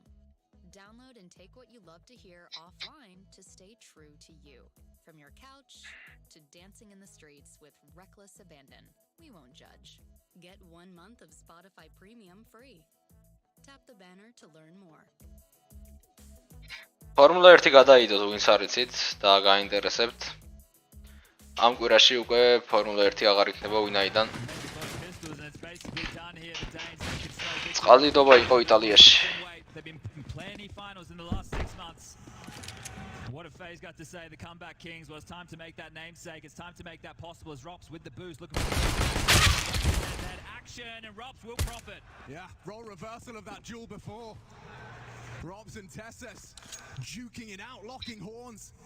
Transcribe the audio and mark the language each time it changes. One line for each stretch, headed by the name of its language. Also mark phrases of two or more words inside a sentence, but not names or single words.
English: Download and take what you love to hear offline to stay true to you. From your couch to dancing in the streets with reckless abandon, we won't judge. Get 1 month of Spotify Premium free. Tap the banner to learn more.
Georgian: Formula 1 გადაიდოთ, ვინც არ იცით და გაინტერესებთ. ამ კვირაში უკვე Formula 1 აღარ იქნება ვინაიდან წყალდიდობა იყო იტალიაში.
English: What have FaZe got to say? The comeback kings. Well, it's time to make that namesake. It's time to make that possible. As Rops with the boost, looking for that action, and Rops will profit. Yeah, role reversal of that duel before. Robs and Tessus juking it out, locking horns.